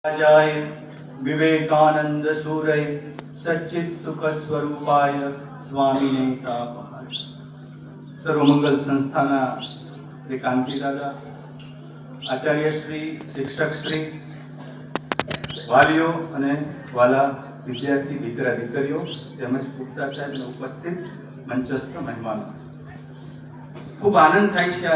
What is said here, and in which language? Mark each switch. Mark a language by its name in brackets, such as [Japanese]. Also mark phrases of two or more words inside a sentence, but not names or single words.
[Sanskrit] राजाय विवेकानंद सूरय सच्चित सुख स्वरूपाय स्वामीने तापहाय। [Gujarati] સર્વમંગલ સંસ્થાના શ્રી કાંતિ દાદા, આચાર્ય શ્રી, શિક્ષક શ્રી, વાલીઓ અને વાલા વિદ્યાર્થી દીકરા દીકરીઓ તેમજ પુખ્તા સાહેબને ઉપસ્થિત મંચસ્થ મહેમાનો, ખૂબ આનંદ થાય છે.